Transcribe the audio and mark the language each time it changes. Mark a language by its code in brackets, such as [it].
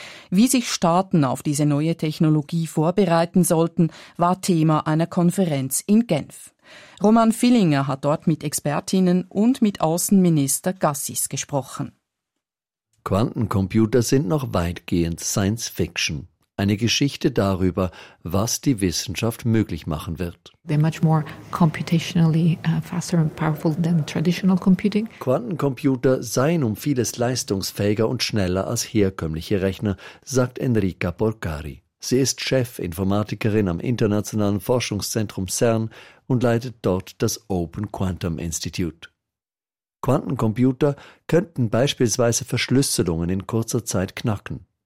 [de] Wie sich Staaten auf diese neue Technologie vorbereiten sollten, war Thema einer Konferenz in Genf. Roman Villinger hat dort mit Expertinnen und mit Außenminister Gassis gesprochen. Quantencomputer sind noch weitgehend Science Fiction. Eine Geschichte darüber, was die Wissenschaft möglich machen wird. [en] They're much more computationally faster and powerful than traditional computing. [de] Quantencomputer seien um vieles leistungsfähiger und schneller als herkömmliche Rechner, sagt Enrica Porcari. Sie ist Chefinformatikerin am internationalen Forschungszentrum CERN und leitet dort das Open Quantum Institute. Quantencomputer könnten beispielsweise Verschlüsselungen in kurzer Zeit knacken.